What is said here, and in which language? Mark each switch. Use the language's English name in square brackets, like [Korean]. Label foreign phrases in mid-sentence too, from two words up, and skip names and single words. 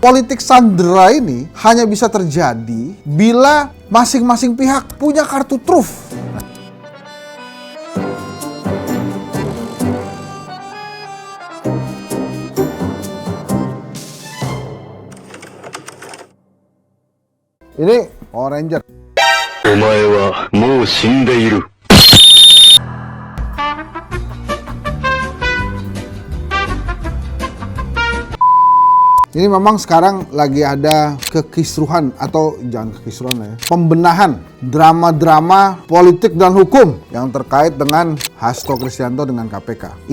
[Indonesian] Politik sandera ini hanya bisa terjadi bila masing-masing pihak punya kartu truf. Ini Power Ranger. [Japanese] お前はもう死んでいる。 [Indonesian] Ini memang sekarang lagi ada kekisruhan atau jangan kekisruhan ya, pembenahan drama-drama politik dan hukum yang terkait dengan Hasto Kristianto dengan KPK.